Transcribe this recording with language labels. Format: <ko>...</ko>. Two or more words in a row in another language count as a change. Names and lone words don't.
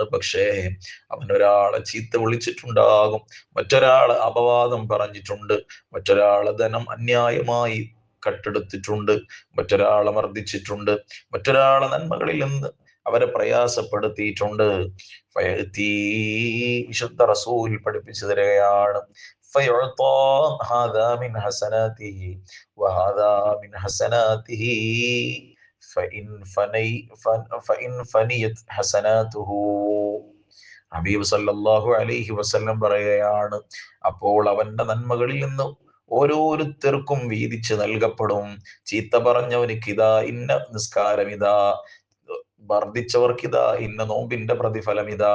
<ml>പക്ഷേ അവനൊരാളെ ചീത്ത വിളിച്ചിട്ടുണ്ടാകും, മറ്റൊരാളെ അപവാദം പറഞ്ഞിട്ടുണ്ട്, മറ്റൊരാളെ ധനം അന്യായമായി കട്ടെടുത്തിട്ടുണ്ട്, മറ്റൊരാളെ മർദ്ദിച്ചിട്ടുണ്ട്, മറ്റൊരാളെ നന്മകളിൽ നിന്ന് അവരെ പ്രയാസപ്പെടുത്തിയിട്ടുണ്ട്. വിശുദ്ധ റസൂൽ പഠിപ്പിച്ചു തരികയാണ്,</ml> <ar>فيعطى هذا من حسناته وهذا من حسناته فإن فنيت حسناته.</ar> <ml>ഹബീബ്</ml> <ar>صلى الله عليه وسلم</ar> <ml>പറയുകയാണ്, അപ്പോൾ അവന്റെ നന്മകളിൽ നിന്ന് ഓരോരുത്തർക്കും വീതിച്ച് നൽകപ്പെടും. ചീത്ത പറഞ്ഞവനിക്ക് ഇതാ ഇന്ന നിസ്കാരം, ഇതാ വർദ്ധിച്ചവർക്കിതാ ഇന്ന നോമ്പിന്റെ പ്രതിഫലം, ഇതാ.</ml>